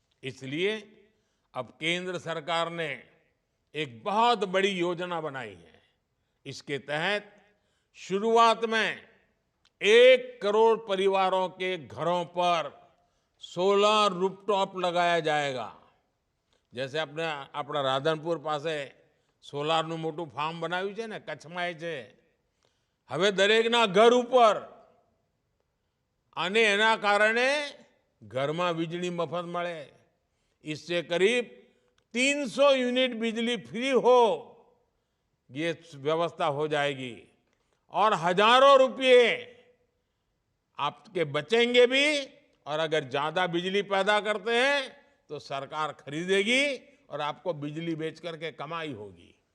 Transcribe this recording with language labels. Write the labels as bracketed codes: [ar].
[hi] इसलिए अब केंद्र सरकार ने एक बहुत बड़ी योजना बनाई है। इसके तहत शुरुआत में 1 करोड़ परिवारों के घरों पर सोलर रूफटॉप लगाया जाएगा। [gu] जैसे अपना राधनपुर पासे સોલારનું મોટું ફાર્મ બનાવ્યું છે ને, કચ્છમાં છે। હવે દરેકના ઘર ઉપર અને એના કારણે ઘરમાં વીજળી મફત મળે। [hi] इससे करीब 300 यूनिट बिजली फ्री हो, ये व्यवस्था हो जाएगी और हजारों रुपये आपके बचेंगे भी। और अगर ज्यादा बिजली पैदा करते हैं तो सरकार खरीदेगी और आपको बिजली बेच करके कमाई होगी।